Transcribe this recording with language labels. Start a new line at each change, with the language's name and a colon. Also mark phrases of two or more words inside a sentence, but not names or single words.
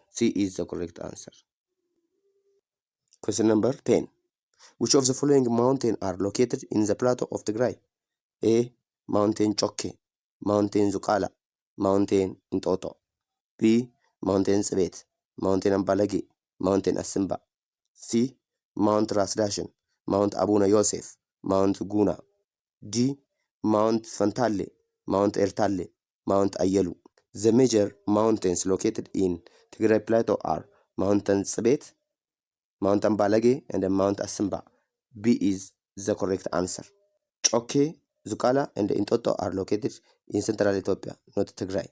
English: C is the correct answer. Question number 10. Which of the following mountains are located in the plateau of Tigray? A. Mountain Chokke, Mountain Zukala, Mountain Ntoto. B. Mountain Sibet, Mountain Ambalagi, Mountain Asimba. C. Mount Rasdashen, Mount Abuna Yosef, Mount Guna. D. Mount Fantalle, Mount Ertalle, Mount Ayelu. The major mountains located in Tigray Plateau are Mount Sibet, Mount Ambalage, and Mount Asimba. B is the correct answer. Chokke, Zukala, and Intoto are located in central Ethiopia, not Tigray.